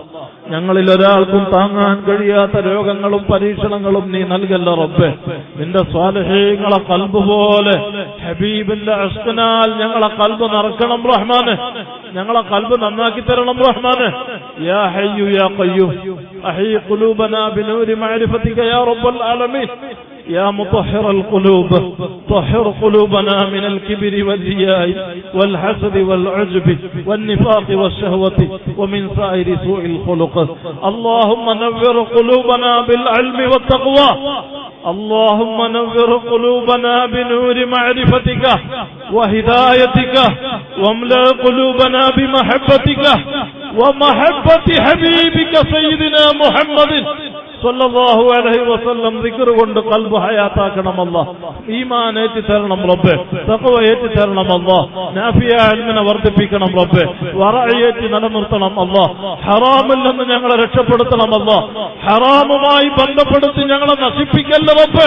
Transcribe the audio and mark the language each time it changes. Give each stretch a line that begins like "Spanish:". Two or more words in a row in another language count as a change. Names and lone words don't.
Malayalam: ഞങ്ങളിൽ ഒരാൾക്കും താങ്ങാൻ കഴിയാത്ത രോഗങ്ങളും പരീക്ഷണങ്ങളും നീ നൽകല്ല റബ്ബേ. നിന്റെ സ്വാലിഹീങ്ങളെ ഖൽബ് പോലെ ഹബീബിന്റെ ഇഷ്ഖിനാൽ ഞങ്ങളെ ഖൽബ് നിറക്കണം റഹ്മാനെ. ഞങ്ങളെ ഖൽബ് നന്നാക്കി തരണം റഹ്മാനെ.
Arabic: يا حي يا قيوم أحي قلوبنا بنور معرفتك يا رب العالمين. يا مطهر القلوب طهر قلوبنا من الكبر والرياء والحسد والعجب والنفاق والشهوة ومن سائر سوء الخلق. اللهم نور قلوبنا بالعلم والتقوى. اللهم نور قلوبنا بنور معرفتك وهدايتك واملأ قلوبنا بمحبتك ومحبة حبيبك سيدنا محمد صلى الله عليه وسلم
Malayalam: ദിക്ർ കൊണ്ട് ഖൽബ് ഹയാത്താക്കണം അല്ലാഹ്. ഈമാൻ ഏറ്റി തരണം റബ്ബേ, തഖ്വ ഏറ്റി തരണം അല്ലാഹ്, നാഫിയ ഇൽമിനെ വർദ്ധിപ്പിക്കണം റബ്ബേ, വറഅയേറ്റി നിലനിർത്തണം അല്ലാഹ്. ഹറാമിൽ നിന്ന് ഞങ്ങളെ രക്ഷപ്പെടുത്തണം അല്ലാഹ്. ഹറാമുമായി ബന്ധപ്പെടുത്തി ഞങ്ങളെ നശിപ്പിക്കല്ല റബ്ബേ.